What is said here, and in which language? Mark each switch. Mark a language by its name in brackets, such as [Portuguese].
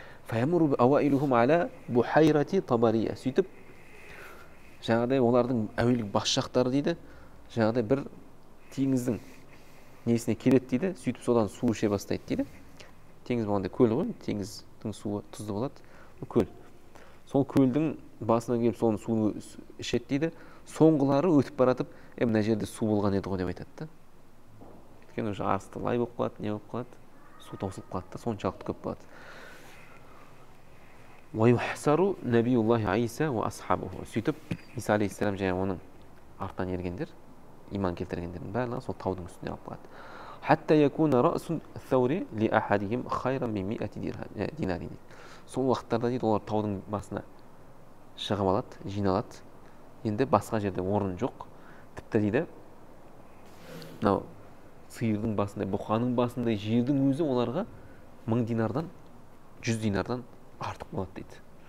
[Arabic] Фаямуру ауаилухум аля бухайрати табария. [Kazakh] Сөйтіп жаңағыдай олардың әуелгі бас жақтары дейді, жаңағыдай бір теңіздің несіне келеді дейді, сөйтіп содан су іше бастайды дейді. Теңіз болғанда көл ғой, теңіздің суы тұзды болады, көл. Сол көлдің басына келіп соның суын ішеді дейді. Соңғылары өтіп баратып, мына жерде су болған еді ғой деп айтады да. Өйткені уже асты лай болып қалады, не болып қалады, су таусылып қалады да, соншалықты көп болады. [Arabic] وَيُحْسَرُ نَبِيُّ اللَّهِ عِيسَى وَأَصْحَابُهُ. [Kazakh] Сөйтіп Иса алейхиссалам және оның артынан ергендер, иман келтіргендердің барлығы сол таудың үстіне алып қалады. [Arabic] حتى يكون رأس الثور لأحدهم خيرا من 100 دينار дейді. [Kazakh] Сол уақыттарда дейді олар таудың басына шығып алады, жиналады. Енді басқа жерде орын жоқ. Тіпті дейді мынау сиырдың басындай, бұқаның басындай жердің өзі оларға 1000 динардан 100 динардан артық болады дейді.